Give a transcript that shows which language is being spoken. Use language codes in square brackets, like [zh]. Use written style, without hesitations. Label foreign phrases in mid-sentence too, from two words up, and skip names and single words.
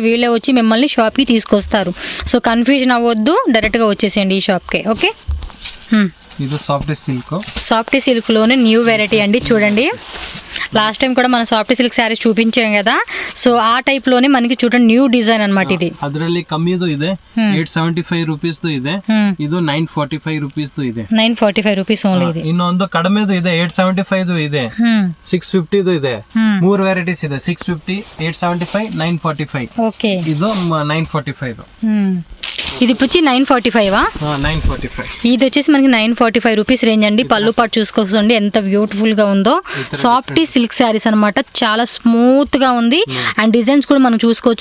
[te] వీళ్ళే వచ్చి మిమ్మల్ని షాప్కి తీసుకొస్తారు. [en] so confusion [te] అవ్వద్దు, డైరెక్ట్గా వచ్చేసేయండి ఈ షాప్కి. ఓకే, ఇది [en] soft silk [te] లోనే [en] new variety [te] అండి. చూడండి [en] last time [te] కూడా మనం [en] soft silk sarees [te] చూపించాం కదా. సో ఆ టైప్ లోనే మనకి చూడండి [en] new design [te] అన్నమాట ఇది. [kn] ಅದರಲ್ಲಿ ಕಮ್ಮಿದು ಇದೆ 875 ರೂಪೀಸ್ ಇದೆ. ಇದು 945 ರೂಪೀಸ್ ಇದೆ. 945 [en] rupees only [kn] ಇದೆ. ಇನ್ನೊಂದು ಕಡಿಮೆದು ಇದೆ 875 ಇದೆ. 650 ಇದೆ. 3 ವೆರೈಟೀಸ್ ಇದೆ. 650, 875, 945. [te] ఓకే, [kn] ಇದು 945. [te] ఇది వచ్చి 945. 945. ఇది వచ్చేసి మనకి 945 [en] rupees range [te] అండి. పళ్ళు పాటు చూసుకోండి ఎంత బ్యూటిఫుల్ గా ఉందో. [en] soft silk sarees [te] అనమాట. చాలా స్మూత్ గా ఉంది అండ్ డిజైన్స్ కూడా మనం చూసుకోవచ్చు.